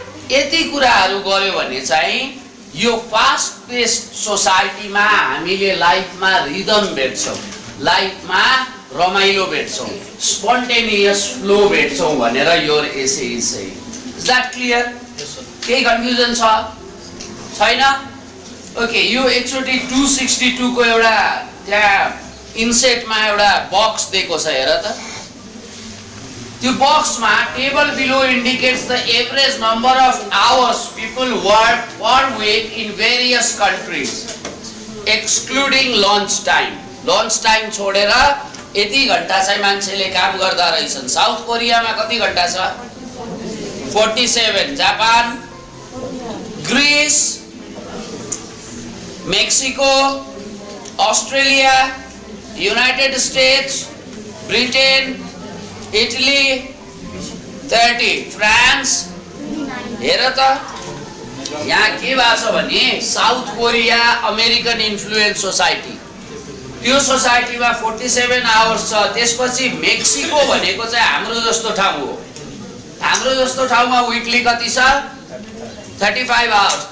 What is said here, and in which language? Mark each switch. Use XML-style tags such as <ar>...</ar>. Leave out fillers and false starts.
<ne>यति कुराहरू गर्यो भने चाहिँ यो फास्ट पेस्ड सोसाइटीमा हामीले लाइफमा रिदम भेट्छौँ, लाइफमा रमाइलो भेट्छौँ, स्पोन्टेनियस फ्लो भेट्छौँ भनेर यो एसे</ne> <en>Is that clear?</en> <ne>केही कन्फ्युजन छ? छैन? ओके, यो एकचोटि 262 को एउटा त्यहाँ इन्सेटमा एउटा बक्स दिएको छ, हेर त</ne> <en>त्यो बक्समा table below indicates the average number of hours people work per week in various countries excluding lunch time.</en> <ne>Lunch time छोडेर यति घण्टा चाहिँ मान्छेले काम गर्दा रहेछन्। साउथ कोरियामा कति घण्टा छ? 47। Japan, Greece, Mexico, Australia, United states, Britain, Italy 30, France. हेर त यहाँ के भएको छ भने south Korea American influence society, त्यो सोसाइटीमा 47 आवर्स छ। त्यसपछि मेक्सिको भनेको चाहिँ हाम्रो जस्तो ठाउँ हो। हाम्रो जस्तो ठाउँमा विकली कति छ? 35 आवर्स।</ne>